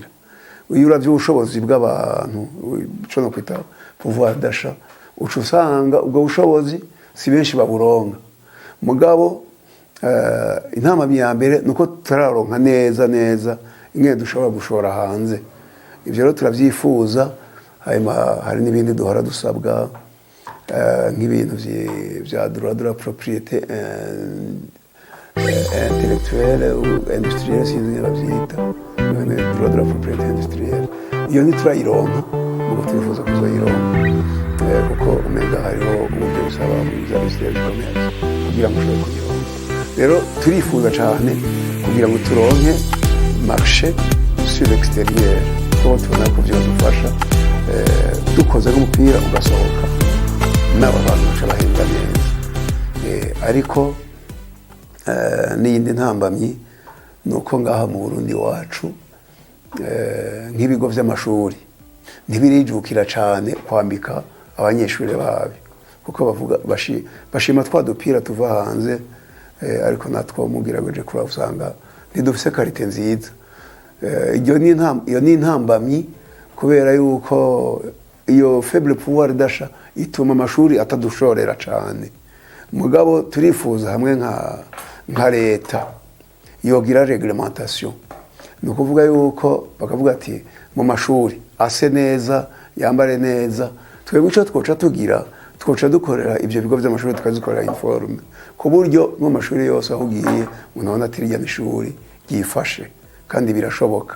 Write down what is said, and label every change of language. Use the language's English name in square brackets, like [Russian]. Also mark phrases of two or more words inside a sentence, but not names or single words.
[Rundi] Uyu uravye ubushobozi bw'abantu cyo no kwita [French] pouvoir d'achat, [Rundi] ucu usanga ubwo bushobozi si benshi baburonga. Mugabo intama ya mbere nuko turaronka neza ingene dushobora gushora hanze. Ivyo rero turavyifuza. Hari n'ibindi duhora dusabwa nk'ibintu vya [French] droit de la propriété intellectuelle ou industrielle, [Rundi] sinzi bavyita [French] droit de la propriété industrielle. [Rundi] Iyo ntiturayironka, mugo twifuza kuzoyironka kuko umenga hariho uburyo bisaba muri za [French] ministère du commerce [Rundi] kugira ngo ushobore kuyironka. Rero turifuza cyane kugira ngo turonke [French] marché sur l'extérieur, [Rundi] kuko tubona ko vyodufasha dukoze n'umupira ugasohoka n'aba bantu baca bahembwa neza. Ariko n'iyindi ntambamyi nuko ngaha mu Burundi wacu nk'ibigo vy'amashuri ntibirijukira cyane kwambika abanyeshuri babi, kuko bavuga bashima twa dupira tuva hanze, ariko natwo mugira goje kura usanga ntidufise karite nziza. Iyo ni intambamyi kubera yuko iyo [French] faible pouvoir d'achat [Rundi] ituma amashuri atadushorera cyane. Mugabo turifuza hamwe nka leta yogira reglementation, no kuvuga yuko bakavuga ati mu mashuri ase neza yambare neza. Twebwe ico twoca tugira twoca dukorera ivyo bigo vy'amashuri tukazikorera informe ku buryo mu mashuri yose ahugiye unabona ati irya mishuri yifashe kandi birashoboka.